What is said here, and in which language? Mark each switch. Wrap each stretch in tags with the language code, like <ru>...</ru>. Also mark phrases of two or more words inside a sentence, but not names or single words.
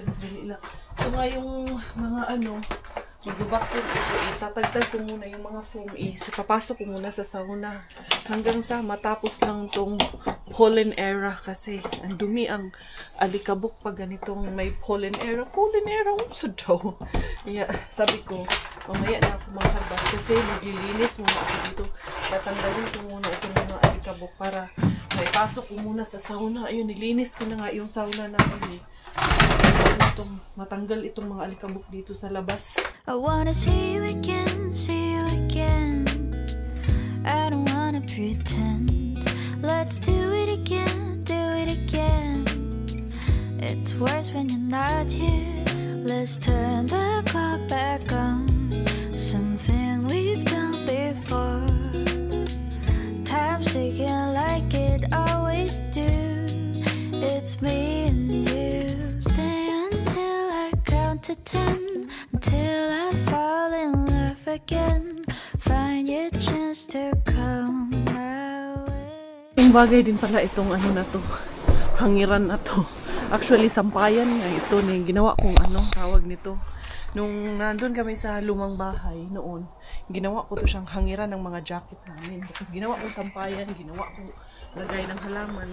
<tl>Ito nga yung mga magba-vacuum ito, itatagtag ko muna yung mga foam, papasok ko muna sa sauna. Hanggang sa matapos lang tong</tl> <en>pollen era</en> <tl>kasi ang dumi ang alikabok pag ganitong may pollen era.</tl> <en>Pollen era,</en> <ceb>unsa daw? Yeah,</ceb> <tl>sabi ko, mamaya na ako mga harbat kasi maglilinis muna ako dito. Tatanggalin ko muna itong mga alikabok para maipasok ko muna sa sauna. Ayun, nilinis ko na nga yung sauna namin. Matanggal itong mga alikabok dito sa labas.</tl> <en>I wanna see you again, see you again. I don't wanna pretend. Let's do it again, do it again. It's worse when you're not here. Let's turn the clock back on. Something we've done before. Time's ticking like it always do. It's me and you. Stay until I count to 10. Until I fall in love again. Find your chance to come my way.</en> <tl>Yung bagay din pala itong na to, hangiran na to. Actually, sampayan nga ito na yung ginawa kong tawag nito. Nung nandun kami sa lumang bahay noon, ginawa ko to siyang hangiran ng mga jacket namin. Tapos ginawa ko sampayan, ginawa ko lagay ng halaman.</tl>